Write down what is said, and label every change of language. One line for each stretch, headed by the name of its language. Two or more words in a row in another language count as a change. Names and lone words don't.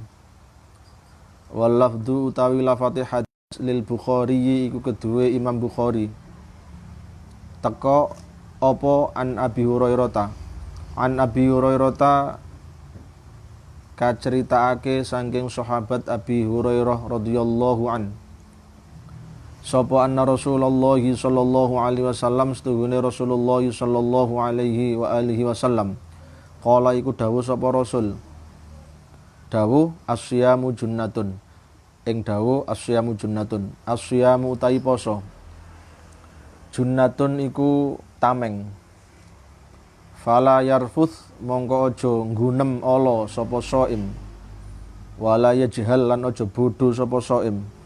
Arabic: واللفظ
Javanese: utawi lafate hadis lil Bukhari iku keduwe Imam Bukhari. Teko apa an Abi Hurairah. An Abi Hurairah kaceritaake saking sahabat Abi Hurairah
Arabic: رضي الله عن. Sapa أن رسول الله صلى الله عليه وسلم setuhune رسول الله صلى الله عليه و آله وسلم قال
Javanese: iku dawuh sapa Rasul dawuh
Arabic: الصوم جنة
Javanese: ing dawuh
Arabic: الصوم جنة الصوم
Javanese: utahi poso junnatun iku tameng
Arabic: فلا يرفث
Javanese: mongko aja nggunem ala sapa
Arabic: صائم ولا يجهل
Javanese: lan aja bodho sapa shaim